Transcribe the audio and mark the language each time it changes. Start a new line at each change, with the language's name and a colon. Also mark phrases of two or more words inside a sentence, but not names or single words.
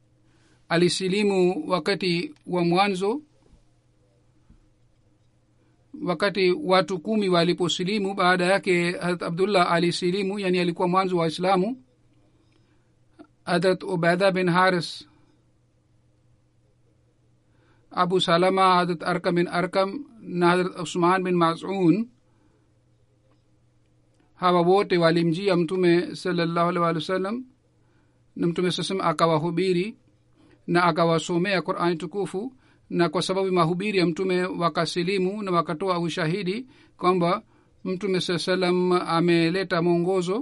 Swahili: Alisilimu wakati wa mwanzo. wakati watu 10 waliposilimu baada yake Hazrat Abdullah alisilimu, yani alikuwa mwanzo wa Islamu. Hazrat Ubaida bin Haris, Abu Salama, Hazrat Arkam bin Arkam na Hazrat Usman bin Maz'un, hawa wote walimjia Mtume
Arabic: صلى الله عليه وسلم,
Swahili: na Mtume sasema akawahubiri na akawasomea Qur'an tukufu, na kwa sababu mahubiri ya Mtume wakasilimu na wakatoa ushahidi kwamba Mtume sallam ameleta mwongozo.